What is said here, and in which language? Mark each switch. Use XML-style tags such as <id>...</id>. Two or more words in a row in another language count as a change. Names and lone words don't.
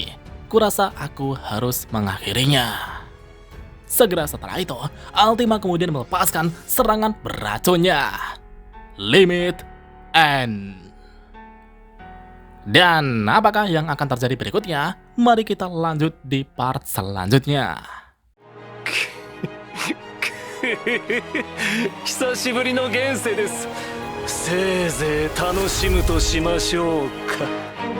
<id>Kurasa aku harus mengakhirinya." Segera setelah itu, Ultima kemudian melepaskan serangan beracunnya.</id> <en>Limit End.</en> <id>Dan apakah yang akan terjadi berikutnya? Mari kita lanjut di part selanjutnya.</id> <ja>久しぶりの現世です。せいぜい楽しむとしましょうか。</ja>